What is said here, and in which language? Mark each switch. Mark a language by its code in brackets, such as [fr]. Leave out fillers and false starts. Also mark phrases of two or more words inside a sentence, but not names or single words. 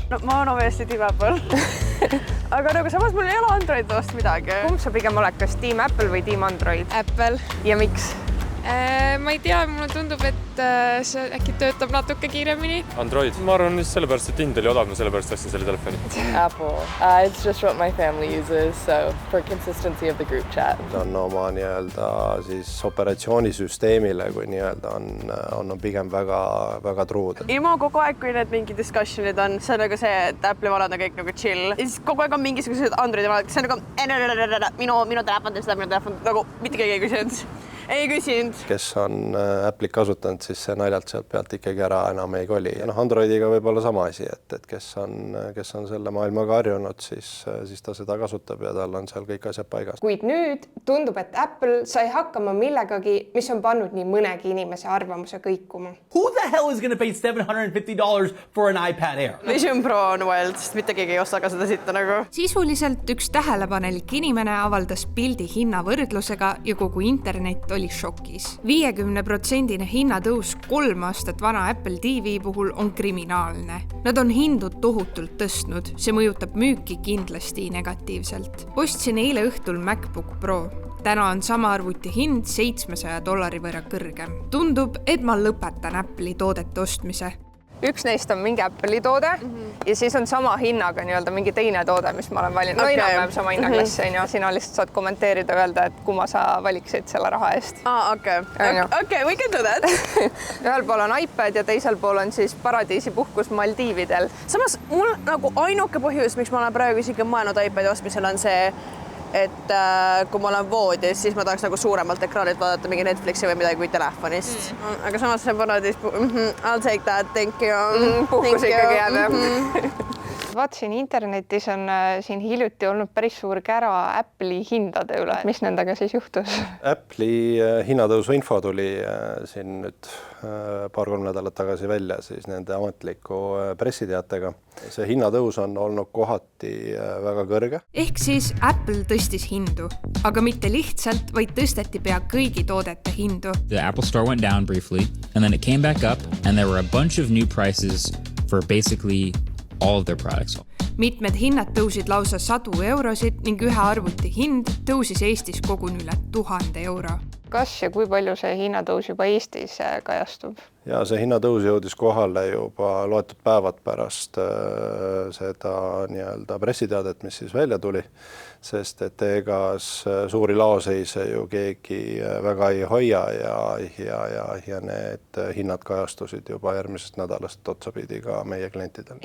[et] No ma olen obviously Team Apple. Aga nagu samas mul ei ole Android vastu midagi. Kumb sa pigem oled, kas Team Apple või Team Android? Apple. Ja miks? Ma ei tea, mulle tundub, et see äkki töötab natuke kiiremini. Android. Ma arvan just sellepärast, et hind oli odav, sellepärast ostsin selle telefoni. Apple. [en] It's just what my family uses, so for consistency of the group chat. [et] On oma siis operatsioonisüsteemile, kui on pigem väga truud. Ilma kogu aeg, kui need mingi discussionid on, see on nagu see, et Apple'i vanad on kõik nagu chill. Ja siis kogu aeg on mingisugused Androidi vanad, kes on nagu minu telefon, nagu mitte keegi ei küsinud. Ei küsinud. Kes on Apple'i kasutanud, siis see naljalt sealt pealt ikkagi ära enam ei koli. Ja Androidiga võib olla sama asi, et kes on selle maailmaga harjunud, siis ta seda kasutab ja tal on seal kõik asjad paigas. Kuid nüüd tundub, et Apple sai hakkama millegagi, mis on pannud nii mõnegi inimese arvamuse kõikuma. [en] Who the hell is going to pay $750 for an iPad Air? [et] Vision Pro on wild, sest mitte keegi ei osta ka seda sitta nagu. Sisuliselt üks tähelepanelik inimene avaldas pildi hinnavõrdlusega ja kogu internet oli šokis. 50% hinnatõus 3 aastat vana Apple TV puhul on kriminaalne. Nad on hindu tohutult tõstnud, see mõjutab müüki kindlasti negatiivselt. Ostsin eile õhtul MacBook Pro. Täna on sama arvuti hind $700 võrra kõrgem. Tundub, et ma lõpetan Apple'i toodete ostmise. Üks neist on mingi Apple'i toode ja siis on sama hinnaga mingi teine toode, mis ma olen valinud. No enam sama hinnaklassi, sina lihtsalt saad kommenteerida ja öelda, et kumma sa valiksid selle raha eest. [en] Okay, we can do that. [et] Ühel pool on iPad ja teisel pool on siis paradiisi puhkus Maldiividel. Samas mul nagu ainuke põhjus, miks ma olen praegu isegi mõelnud iPadi ostmisel on see, et kui ma olen voodis, siis ma tahaks nagu suuremalt ekraanilt vaadata mingi Netflixi või midagi kui telefonist. Aga samas see paradiis, [en] I'll take that, thank you. [et] Puhkus ikkagi jääb. Vaatasin internetis on siin hiljuti olnud päris suur kära Apple'i hindade üle. Mis nendega siis juhtus? Apple'i hinnatõusu info tuli siin nüüd paar-kolm nädalat tagasi välja siis nende ametliku pressiteatega. See hinnatõus on olnud kohati väga kõrge. Ehk siis Apple tõstis hindu, aga mitte lihtsalt, vaid tõsteti pea kõigi toodete hindu. [en] The Apple Store went down briefly and then it came back up and there were a bunch of new prices for basically all of their products. [et] Mitmed hinnad tõusid lausa €100 ning ühe arvuti hind tõusis Eestis koguni üle €1000. Kas ja kui palju see hinnatõus juba Eestis kajastub? Ja see hinnatõus jõudis kohale juba loetud päevad pärast seda pressiteadet, mis siis välja tuli, sest et egas suuri laoseise ju keegi väga ei hoia ja need hinnad kajastusid juba järgmisest nädalast otsapidi ka meie klientidel.